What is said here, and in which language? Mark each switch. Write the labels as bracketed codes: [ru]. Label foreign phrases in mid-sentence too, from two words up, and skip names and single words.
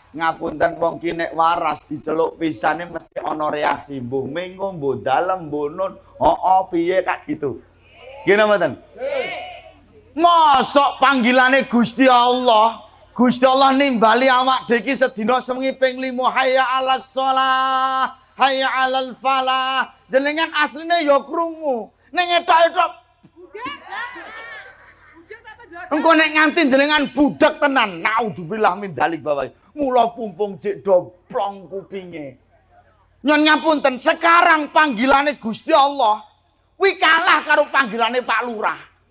[jv] Ngapunten wong ki nek waras diceluk pisane mesti ana reaksi. Mbuh mengo, mbuh dalem, mbuh nun. Hooh piye kak gitu. Nggih napa mboten? Mosok panggilane Gusti Allah nimbali awak dhewe iki sedina sewengi ping 5 [ar] حي على الصلاة، حي على الفلاح. [jv] Jenengan asline ya krungu. Ning etok-etok engko nek nganti jenengan budak tenan, [ar] نعوذ بالله من ذلك [jv] Bapak. Mula pumpung jek doblong kupinge. Nyon ngapunten, sekarang panggilane Gusti Allah kuwi kalah karo panggilane Pak Lurah.